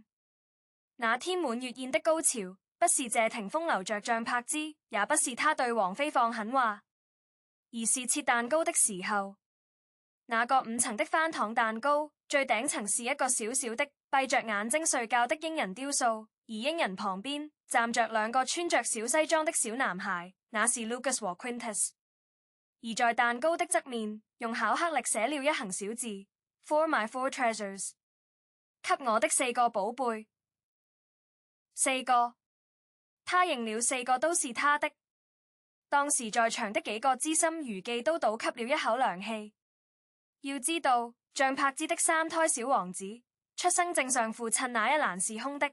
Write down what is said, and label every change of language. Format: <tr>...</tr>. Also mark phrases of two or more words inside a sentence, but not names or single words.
<zh>那天滿月宴的高潮，不是謝霆鋒留着張柏芝，也不是他對王菲放狠話，而是切蛋糕的時候。那個5層的翻糖蛋糕，最頂層是一個小小的閉着眼睛睡覺的鷹人雕塑，而鷹人旁邊站着兩個穿着小西裝的小男孩，那是 Lucas 和 Quintus。而在蛋糕的側面，用巧克力寫了一行小字 ：</zh> <en>For my 4 treasures，</en> <zh>給我的4個寶貝。4個，他認了4個都是他的。當時在場的幾個資深娛記都倒吸了一口涼氣。要知道，張柏芝的3胎小王子出生證上父親那一欄是空的。</zh>